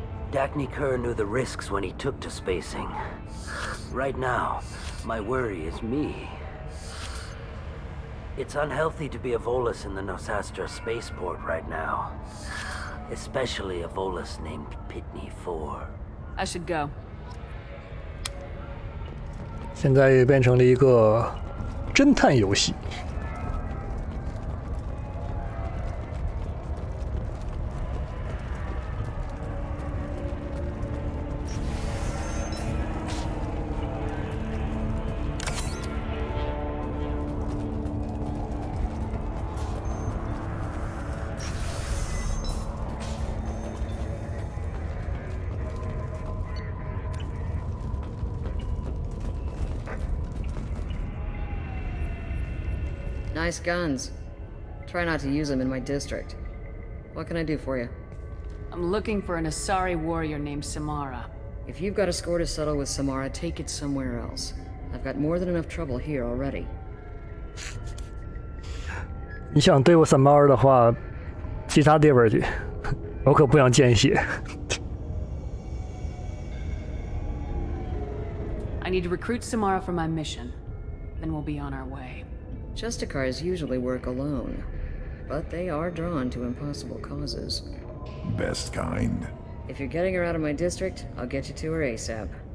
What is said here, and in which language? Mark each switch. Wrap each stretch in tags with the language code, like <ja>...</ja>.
<en>Dagny Kerr knew the risks when he took to spacing. Right now, my worry is me. It's unhealthy to be a Volus in the Nosastra spaceport right now. Especially a Volus named Pitney 4. I should go.</en> <zh>现在也变成了一个侦探游戏。</zh> <en>Nice guns. Try not to use them in my district. What can I do for you? I'm looking for an Asari warrior named Samara. If you've got a score to settle with Samara, take it somewhere else. I've got more than enough trouble here already.</en> <zh>你想对付Samara的话，其他地方去，我可不想见血。</zh> <en>I need to recruit Samara for my mission. Then we'll be on our way. Justicars usually work alone, but they are drawn to impossible causes. Best kind. If you're getting her out of my district, I'll get you to her ASAP.</en>